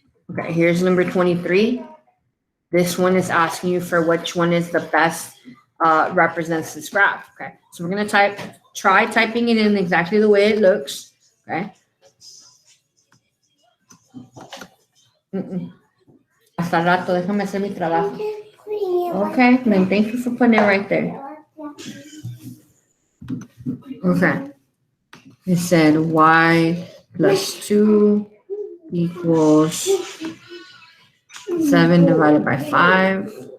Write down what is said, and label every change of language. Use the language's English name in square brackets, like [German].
[English] Okay, here's number 23. This one is asking you for which one is the best represents this graph. Okay, so we're going to try typing it in exactly the way it looks. Okay. [Spanish] Hasta rato, déjame hacer mi trabajo. [English] Okay, then thank you for putting it right there. Okay. It said Y plus 2 equals 7 divided by 5.